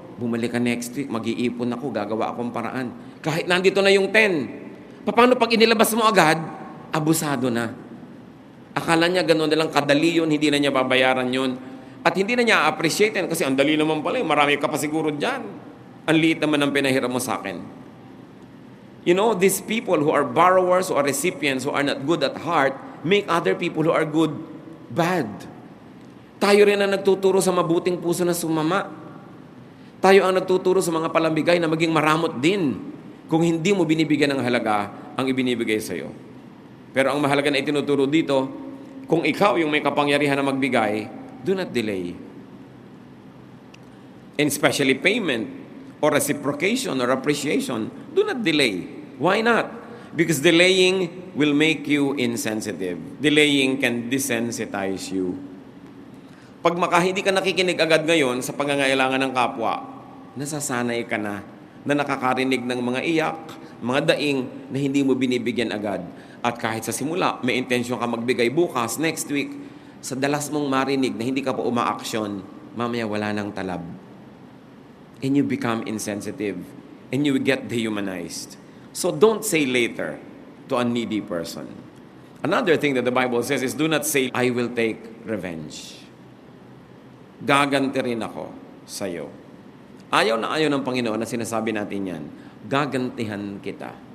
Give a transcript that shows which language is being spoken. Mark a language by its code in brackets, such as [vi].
[tl] Bumalik ka [en] next week, [tl] mag-iipon ako, gagawa akong paraan. Kahit nandito na yung 10. Paano pag inilabas mo agad? Abusado na. Akala niya gano'n na lang kadali yun, hindi na niya babayaran yun. At hindi na niya appreciate yan kasi ang dali naman pala, marami ka pa siguro dyan. Ang liit naman ang pinahiram mo sa akin. [en] You know, these people who are borrowers or recipients who are not good at heart make other people who are good bad. [tl] Tayo rin ang nagtuturo sa mabuting puso na sumama. Tayo ang nagtuturo sa mga palambigay na maging maramot din kung hindi mo binibigyan ng halaga ang ibinibigay sa iyo. Pero ang mahalaga na itinuturo dito, kung ikaw yung may kapangyarihan na magbigay, [en] do not delay. And especially payment or reciprocation or appreciation, do not delay. Why not? Because delaying will make you insensitive. Delaying can desensitize you. [tl] Pag hindi ka nakikinig agad ngayon sa pangangailangan ng kapwa, nasasanay ka na nakakarinig ng mga iyak, mga daing na hindi mo binibigyan agad. At kahit sa simula, may intensyon ka magbigay bukas, [en] next week, [tl] sa dalas mong marinig na hindi ka pa umaaksyon, mamaya wala nang talab. [en] And you become insensitive. And you get dehumanized. So don't say later to a needy person. Another thing that the Bible says is, do not say, I will take revenge. [tl] Gaganti rin ako sa iyo. Ayaw na ayaw ng Panginoon na sinasabi natin yan. Gagantihan kita.